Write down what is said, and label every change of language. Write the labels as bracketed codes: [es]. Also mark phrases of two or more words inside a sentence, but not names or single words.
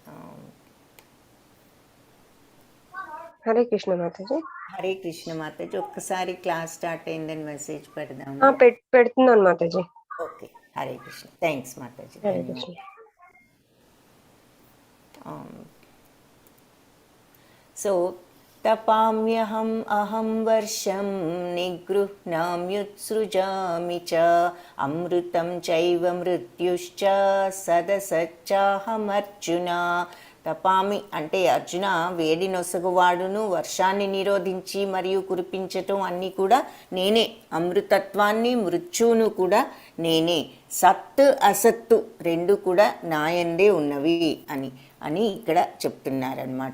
[te] హరే కృష్ణ మాతాజీ. హరే కృష్ణ మాతాజీ. ఒక్కసారి క్లాస్ స్టార్ట్ అయిందని మెసేజ్ పెడదాం. పెడుతున్నాను మాతాజీ. ఓకే. హరే కృష్ణ. థ్యాంక్స్ మాతాజీ. [sa] సో तपाम्यहं अहं वर्षं निगृह्णाम्युत्सृजामि च अमृतं चैव मृत्युश्च सदसच्चाहमर्जुन. [te] తపామి అంటే అర్జున వేడి నొసగువాడును, వర్షాన్ని నిరోధించి మరియు కురిపించటం అన్నీ కూడా నేనే. అమృతత్వాన్ని మృత్యువును కూడా నేనే. సత్ అసత్తు రెండు కూడా నాయందే ఉన్నవి అని ఇక్కడ చెప్తున్నారనమాట.